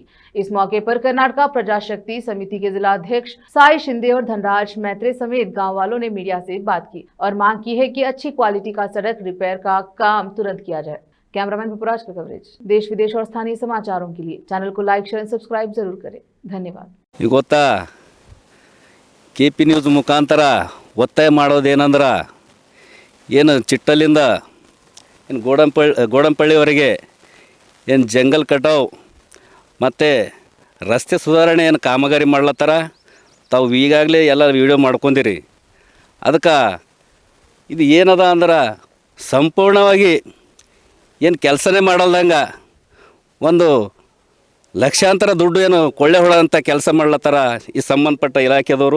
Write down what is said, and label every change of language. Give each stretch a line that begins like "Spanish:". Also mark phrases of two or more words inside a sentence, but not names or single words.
Hindi: इस मौके पर कर्नाटक प्रजाशक्ति समिति के जिला अध्यक्ष साई शिंदे और धनराज मैत्रे समेत गाँव वालों ने मीडिया से बात की और मांग की है कि अच्छी क्वालिटी का सड़क रिपेयर का काम तुरंत किया जाए। कैमरामैन पुराज का कवरेज। देश विदेश और स्थानीय समाचारों के लिए चैनल को
English: like share subscribe
Hindi: जरूर करें। धन्यवाद।
Kannada: ಗೊತ್ತಾ KP ನ್ಯೂಸ್ ಮುಖಾಂತರ ಒತ್ತಾಯ ಮಾಡೋದೇನಂದ್ರೆ ಏನು ಚಿಟ್ಟಲಿಂದ ಏನು ಗೋಡಂಪಳ್ಳಿವರೆಗೆ ಏನು ಜಂಗಲ್ ಕಟಾವ್ ಮತ್ತು ರಸ್ತೆ ಸುಧಾರಣೆ ಏನು ಕಾಮಗಾರಿ ಮಾಡ್ಲತ್ತಾರ ತಾವು ಈಗಾಗಲೇ ಎಲ್ಲ ವಿಡಿಯೋ ಮಾಡ್ಕೊಂಡಿರಿ। ಅದಕ್ಕೆ ಇದು ಏನದ ಅಂದ್ರೆ ಸಂಪೂರ್ಣವಾಗಿ ಏನು ಕೆಲಸನೇ ಮಾಡಲ್ದಂಗೆ ಒಂದು ಲಕ್ಷಾಂತರ ದುಡ್ಡು ಏನು ಕೊಳ್ಳೆ ಹೊಡೆದಂಥ ಕೆಲಸ ಮಾಡ್ಲತ್ತಾರ ಈ ಸಂಬಂಧಪಟ್ಟ ಇಲಾಖೆದವರು।